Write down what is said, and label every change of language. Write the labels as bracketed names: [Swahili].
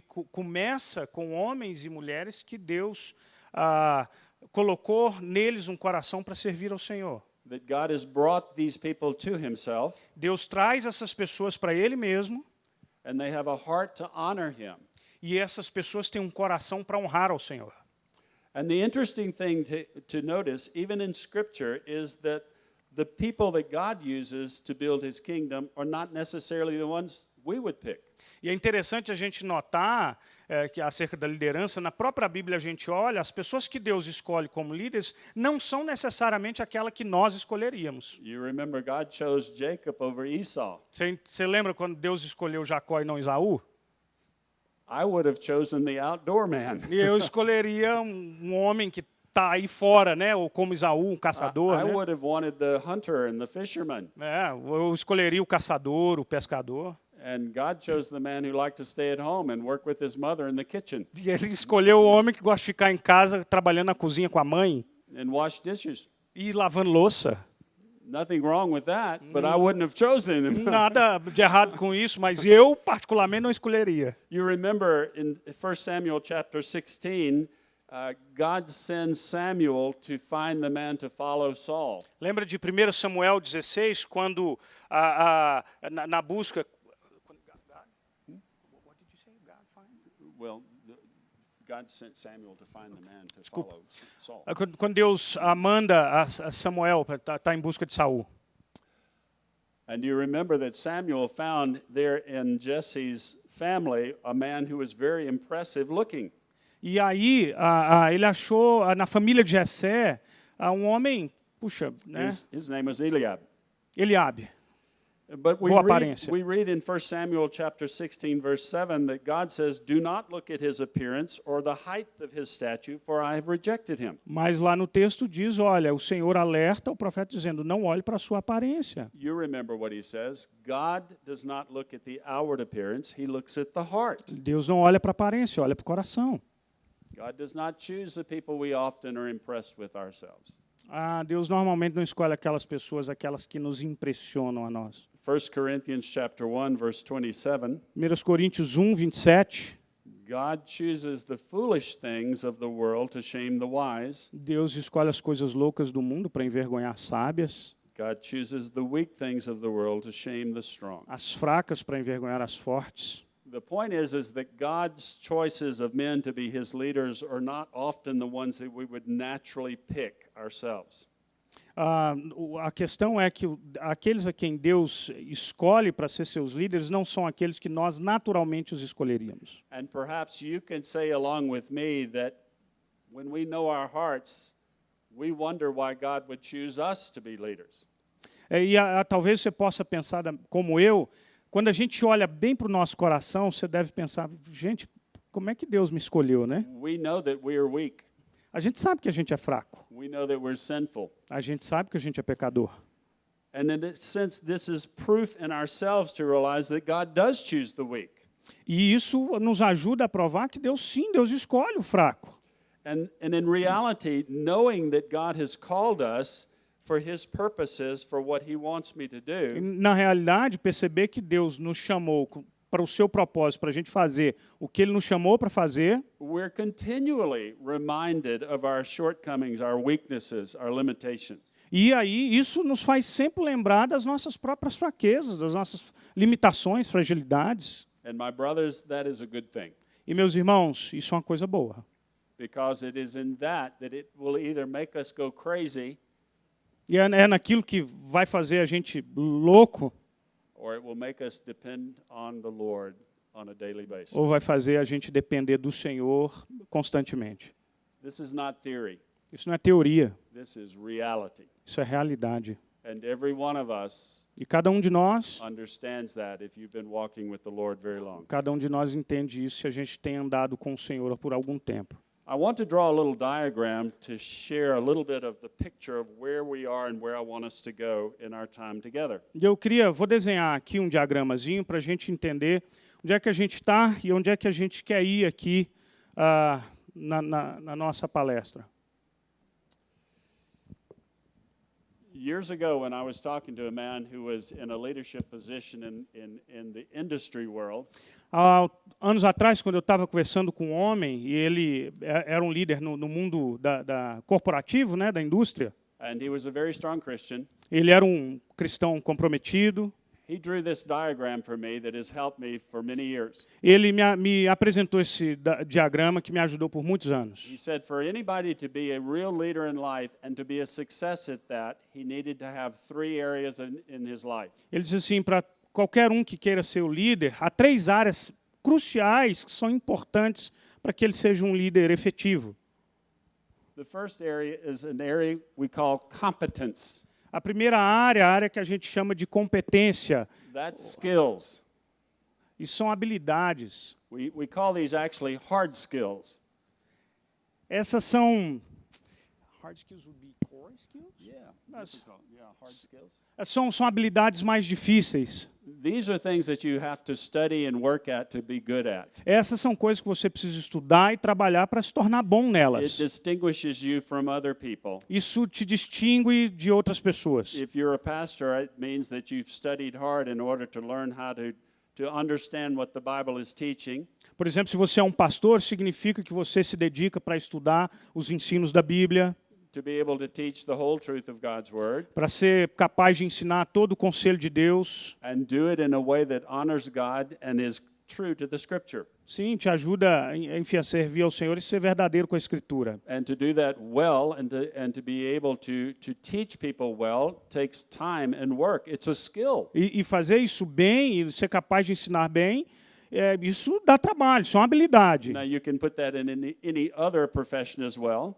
[Portuguese] Começa com homens e mulheres que Deus colocou neles um coração para servir ao Senhor. [English] That God has brought these people to himself. [Portuguese] Deus traz essas pessoas para Ele mesmo. [English] And they have a heart to honor him. [Portuguese] E essas pessoas têm um coração para honrar ao Senhor. [English] And the interesting thing to notice, even in Scripture, is that the people that God uses to build his kingdom are not necessarily the ones we would pick. [Portuguese] E é interessante a gente notar que acerca da liderança, na própria Bíblia a gente olha, as pessoas que Deus escolhe como líderes não são necessariamente aquela que nós escolheríamos. [English] You remember God chose Jacob over Esau. [Portuguese] Você lembra quando Deus escolheu Jacó e não Esaú? [English] I would have chosen the outdoor man. [Portuguese] E eu escolheria um homem que está aí fora, né? Ou como Esaú, um caçador. [English] I [Portuguese] né? [English] would have wanted the hunter and the fisherman. [Portuguese] Eu escolheria o caçador, o pescador. [English] And God chose the man who liked to stay at home and work with his mother in the kitchen. [Portuguese] E ele escolheu o homem que gosta de ficar em casa trabalhando na cozinha com a mãe [English] And wash dishes. [Portuguese] e lavando louça. [English] Nothing wrong with that, but I wouldn't have chosen him. [Portuguese] Nada de errado com isso, mas eu particularmente não escolheria. [English] You remember in 1 Samuel chapter 16, God sends Samuel to find the man to follow Saul. [Portuguese] Lembra de 1 Samuel 16, quando na busca... [English] Well, God sent Samuel to find the man to follow Saul. [Portuguese] Quando Deus manda a Samuel para estar em busca de Saul. [English] And you remember that Samuel found there in Jesse's family a man who was very impressive looking. [Portuguese] E aí ele achou na família de Jessé um homem, puxa, né? [English] His name was Eliab. [Portuguese] Eliabe. [English] But [Portuguese] Boa aparência. [English] we read in 1 Samuel chapter 16 verse 7 that God says, "Do not look at his appearance or the height of his statue, for I have rejected him." [Portuguese] Mas lá no texto diz, olha, o Senhor alerta o profeta dizendo, não olhe para a sua aparência. [English] You remember what he says, God does not look at the outward appearance, he looks at the heart. [Portuguese] Deus não olha para a aparência, olha para o coração. [English] God does not choose the people we often are impressed with ourselves. [Portuguese] Deus normalmente não escolhe aquelas que nos impressionam a nós. [English] 1 Corinthians chapter 1 verse 27. [Portuguese] 1 Coríntios 1, 27. [English] God chooses the foolish things of the world to shame the wise. [Portuguese] Deus escolhe as coisas loucas do mundo para envergonhar as sábias. [English] God chooses the weak things of the world to shame the strong. [Portuguese] As fracas para envergonhar as fortes. [English] The point is that God's choices of men to be his leaders are not often the ones that we would naturally pick ourselves. [Portuguese] A questão é que aqueles a quem Deus escolhe para ser seus líderes não são aqueles que nós naturalmente os escolheríamos. [English] And perhaps you can say along with me that when we know our hearts, we wonder why God would choose us to be leaders. [Portuguese] Talvez você possa pensar como eu, quando a gente olha bem para o nosso coração, você deve pensar, gente, como é que Deus me escolheu, né? [English] We know that we are weak. [Portuguese] A gente sabe que a gente é fraco. [English] We know that we're sinful. [Portuguese] A gente sabe que a gente é pecador. [English] And in a sense, this is proof in ourselves to realize that God does choose the weak. [Portuguese] E isso nos ajuda a provar que Deus escolhe o fraco. [English] And in reality, knowing that God has called us for his purposes, for what he wants me to do. [Portuguese] E, na realidade, perceber que Deus nos chamou para o seu propósito, para a gente fazer o que Ele nos chamou para fazer. [English] We're continually reminded of our shortcomings, our weaknesses, our limitations. [Portuguese] E aí isso nos faz sempre lembrar das nossas próprias fraquezas, das nossas limitações, fragilidades. [English] And my brothers, that is a good thing. [Portuguese] E meus irmãos, isso é uma coisa boa. [English] Because it is in that it will either make us go crazy. [Portuguese] E é naquilo que vai fazer a gente louco. [English] Or it will make us depend on the Lord on a daily basis. [Portuguese] Ou vai fazer a gente depender do Senhor constantemente. [English] This is not theory. [Portuguese] Isso não é teoria. [English] This is reality. [Portuguese] Isso é realidade. [English] And every one of us [Portuguese] E cada um de nós, [English] understands that if you've been walking with the Lord very long. [Portuguese] cada um de nós entende isso se a gente tem andado com o Senhor por algum tempo. [English] I want to draw a little diagram to share a little bit of the picture of where we are and where I want us to go in our time together. [Portuguese] Vou desenhar aqui um diagramazinho para a gente entender onde é que a gente está e onde é que a gente quer ir aqui na nossa palestra. [English] Years ago, when I was talking to a man who was in a leadership position in the industry world, [Portuguese] Anos atrás, quando eu estava conversando com um homem, e ele era um líder no mundo da corporativo, né, da indústria. [English] And he was a very strong Christian. [Portuguese] Ele era um cristão comprometido. [English] He drew this diagram for me that has helped me for many years. [Portuguese] Ele me apresentou esse diagrama que me ajudou por muitos anos. [English] He said for anybody to be a real leader in life and to be a success at that, he needed to have 3 areas in his life. [Portuguese] Ele disse assim, para qualquer um que queira ser o líder, há 3 áreas cruciais que são importantes para que ele seja um líder efetivo. [English] The first area is an area we call competence. [Portuguese] A primeira área, a área que a gente chama de competência. [English] That's skills. [Portuguese] E são habilidades. [English] We call these actually hard skills. [Portuguese] Essas são... [English] Hard skills would be core skills? Yeah, hard skills. [Portuguese] São habilidades mais difíceis. [English] These are things that you have to study and work at to be good at. [Portuguese] Essas são coisas que você precisa estudar e trabalhar para se tornar bom [English] It [Portuguese] nelas. [English] distinguishes you from other people. [Portuguese] Isso te distingue de outras pessoas. [English] If you're a pastor, it means that you've studied hard in order to learn how to to understand what the Bible is teaching. [Portuguese] Por exemplo, se você é um pastor, significa que você se dedica para estudar os ensinos da Bíblia, [English] To be able to teach the whole truth of God's Word [Portuguese] para ser capaz de ensinar todo o conselho de Deus. [English] and do it in a way that honors God and is true to the Scripture. [Portuguese] Sim, te ajuda, enfim, a servir ao Senhor e ser verdadeiro com a Escritura. [English] And to do that well and to be able to teach people well takes time and work. It's a skill. [Portuguese] E fazer isso bem, e ser capaz de ensinar bem, isso dá trabalho, isso é uma habilidade. [English] Now you can put that in any other profession as well.